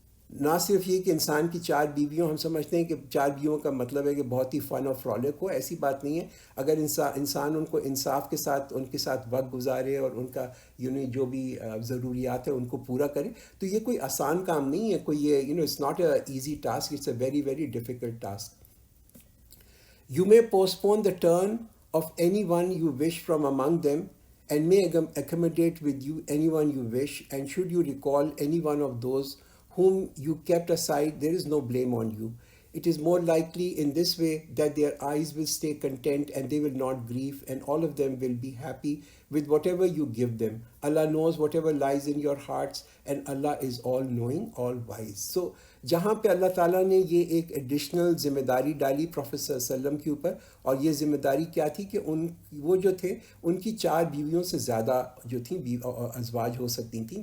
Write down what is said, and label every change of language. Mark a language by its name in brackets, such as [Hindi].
[Urdu] نہ صرف یہ کہ انسان کی 4 بیویوں، ہم سمجھتے ہیں کہ 4 بیویوں کا مطلب ہے کہ بہت ہی فن اور فرولک ہو، ایسی بات نہیں ہے. اگر انسان ان کو انصاف کے ساتھ ان کے ساتھ وقت گزارے اور ان کا جو بھی ضروریات ہیں ان کو پورا کرے، تو یہ کوئی آسان کام نہیں ہے. کوئی یہ [English] It's not a easy task, it's a very very difficult task. You may postpone the turn of anyone you wish from among them, and may accommodate with you anyone you wish, and should you recall any one of those whom you kept aside, there is no blame on you. It is more likely in this way that their eyes will stay content and they will not grieve, and all of them will be happy with whatever you give them. Allah knows whatever lies in your hearts, and Allah is all knowing, all wise. [Urdu] So جہاں پہ اللہ تعالیٰ نے یہ ایک additional ذمہ داری ڈالی prophet صلی اللہ علیہ وسلم کے اوپر، اور یہ ذمہ داری کیا تھی کہ وہ جو تھے ان کی 4 بیویوں سے زیادہ جو تھیں ازواج ہو سکتی تھیں.